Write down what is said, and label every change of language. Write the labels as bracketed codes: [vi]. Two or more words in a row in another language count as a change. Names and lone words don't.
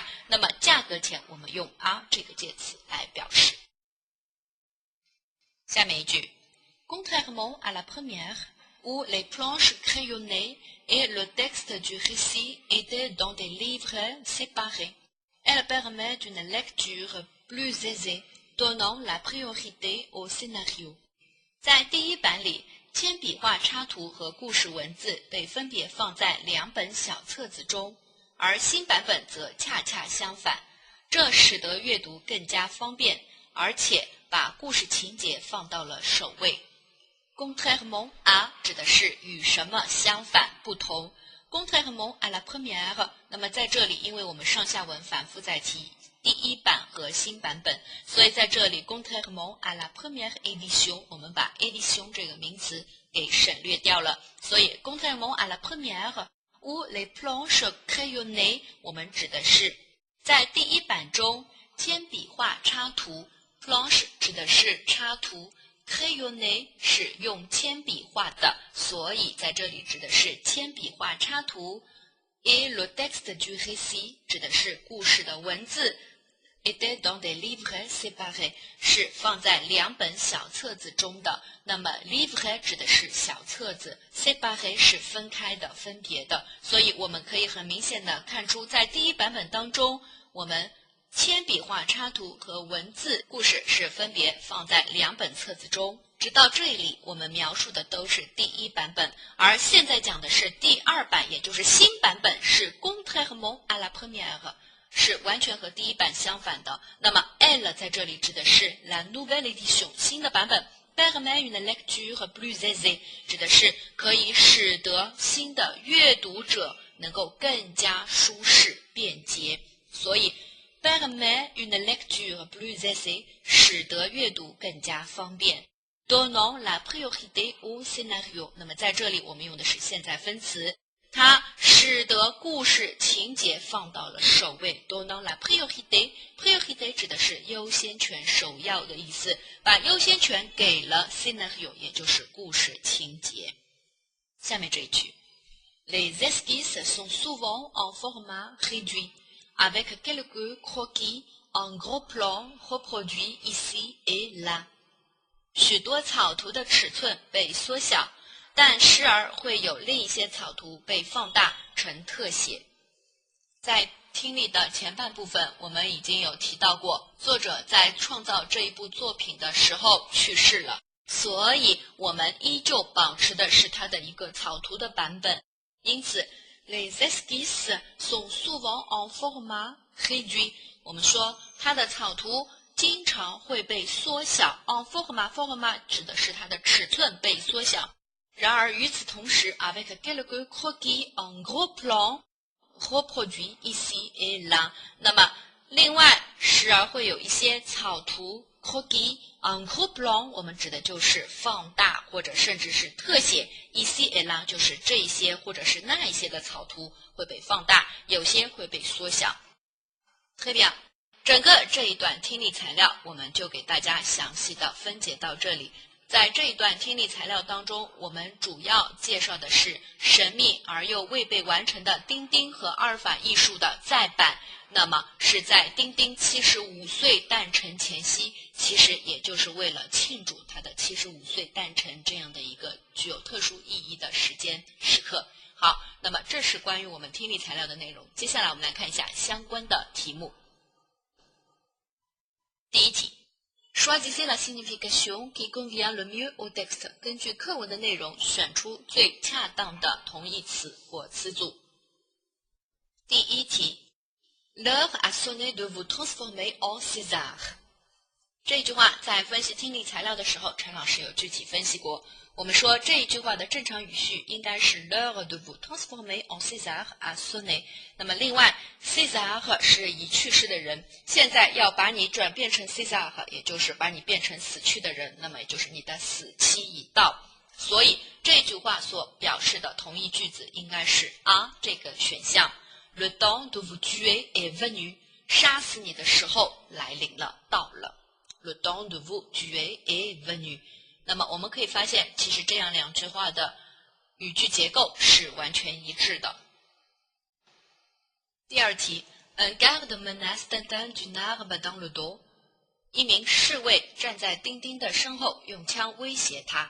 [zh] 那么价格前我们用 à 这个介词来表示。下面一句 [fr] Contrairement à la première, où les planches crayonnées et le texte du récit étaient dans des livrets séparés, elle permet une lecture plus aisée, donnant la priorité au scénario. [zh] 在第一版里，铅笔画插图和故事文字被分别放在2本小册子中，而新版本则恰恰相反，这使得阅读更加方便，而且把故事情节放到了首位。 [fr] Contrairement à [zh] 指的是与什么相反不同。 [fr] Contrairement à la première， [zh] 那么在这里因为我们上下文反复在提第一版和新版本，所以在这里 [fr] Contrairement à la première édition [zh] 我们把 édition 这个名词给省略掉了，所以 [fr] Contrairement à la première où les planches crayonnées [zh] 我们指的是在第一版中铅笔画插图， planche 指的是插图，crayonné 是用铅笔画的，所以在这里指的是铅笔画插图。 [fr] Et le texte du récit [zh] 指的是故事的文字。 [fr] était dans des livres séparés [zh] 是放在2本小册子中的。那么 livre 指的是小册子， séparé 是分开的、分别的。所以我们可以很明显的看出，在第一版本当中，我们铅笔画插图和文字故事是分别放在2本册子中。直到这里我们描述的都是第一版本，而现在讲的是第2版，也就是新版本，是 [fr] contrairement à la première， [zh] 是完全和第一版相反的。那么 elle 在这里指的是 [fr] la nouvelle édition [zh] 新的版本， [fr] permet une lecture plus aisée [zh] 指的是可以使得新的阅读者能够更加舒适便捷，所以 [fr] permet une lecture plus aisée [zh] 使得阅读更加方便。 [fr] Donnant la priorité au scénario， [zh] 那么在这里我们用的是现在分词，它使得故事情节放到了首位。 [fr] Donnant la priorité， [zh] priorité 指的是优先权、首要的意思，把优先权给了 scénario， 也就是故事情节。下面这一句 [fr] Les esquisses sont souvent en format réduit。avec quelques croquis en gros plan reproduits ici et là。 [zh] 许多草图的尺寸被缩小，但时而会有另一些草图被放大成特写。在听力的前半部分，我们已经有提到过，作者在创造这一部作品的时候去世了，所以我们依旧保持的是他的一个草图的版本。因此 [fr] Les esquisses sont souvent en format réduit。 [zh] 我们说它的草图经常会被缩小 [fr] en format [zh] 指的是它的尺寸被缩小。然而与此同时 [fr] avec quelques croquis en gros plan reproduits ici et là， [zh] 那么另外时而会有一些草图 [fr] croquis en gros plan， [zh] 我们指的就是放大或者甚至是特写， [fr] ici et là [zh] 就是这一些或者是那一些的草图会被放大，有些会被缩小。 [fr] Très bien， [zh] 整个这一段听力材料我们就给大家详细的分解到这里。在这一段听力材料当中，我们主要介绍的是神秘而又未被完成的丁丁和阿尔法艺术的再版。那么是在丁丁75岁诞辰前夕，其实也就是为了庆祝他的75岁诞辰这样的一个具有特殊意义的时刻。好，那么这是关于我们听力材料的内容。接下来我们来看一下相关的题目。第一题。 [fr] Choisissez la signification qui convient le mieux au texte。 [zh] 根据课文的内容，选出最恰当的同义词或词组。第一题 [fr] ，L'heure a sonné de vous transformer en César。 [zh] 这句话在分析听力材料的时候，陈老师有具体分析过。我们说这一句话的正常语序应该是 [fr] L'heure de vous transformer en César a sonné。 [zh] 那么另外 ，César 是已去世的人，现在要把你转变成 César， 也就是把你变成死去的人，那么也就是你的死期已到。所以这句话所表示的同义句子应该是 A 这个选项 ， [fr] Le temps de vous tuer est venu， [zh] 杀死你的时候来临了，到了。 [fr] Le temps de vous tuer est venu。 [zh] 那么我们可以发现，其实这样两句话的语句结构是完全一致的。第二题 [fr] ，Un garde menace Tintin d'une arme dans le dos。 [zh] 一名侍卫站在丁丁的身后，用枪威胁他。